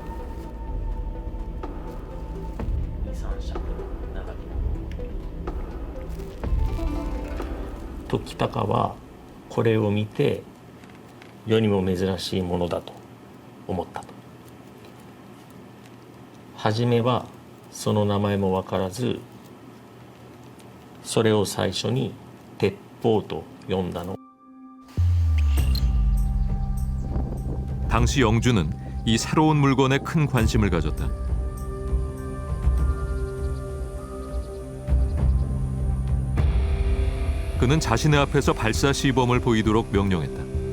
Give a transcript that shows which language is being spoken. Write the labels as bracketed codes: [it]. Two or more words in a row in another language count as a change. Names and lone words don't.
[ja] 時高はこれを見て世にも珍しいものだと思ったと。初めはその名前も分からず、それを最初に鉄砲と呼んだの。 [ko] 당시 영주는 이 새로운 물건에 큰 관심을 가졌다. 그는 자신의 앞에서 발사 시범을 보이도록 명령했다.